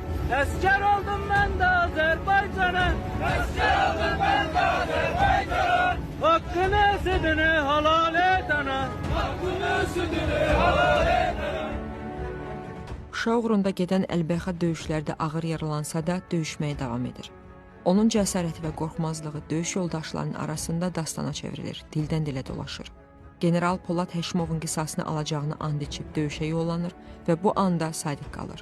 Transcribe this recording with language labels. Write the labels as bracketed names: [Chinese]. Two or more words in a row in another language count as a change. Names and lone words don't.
[Turkish] Asker oldum ben de Azerbaycan'a. Asker oldum ben de Azerbaycan'a. Hakkını sütünü halal et ana. Hakkını sütünü halal et ana. [Azerbaijani] Şuşa uğrunda gedən əlbəyxə döyüşlərdə ağır yaralansa da döyüşməyə davam edir. Onun cəsarəti və qorxmazlığı döyüş yoldaşlarının arasında dastana çevrilir, dildən dilə dolaşır. General Polad Həşimovun qisasını alacağını and içib döyüşə yollanır və bu anda sadiq qalır.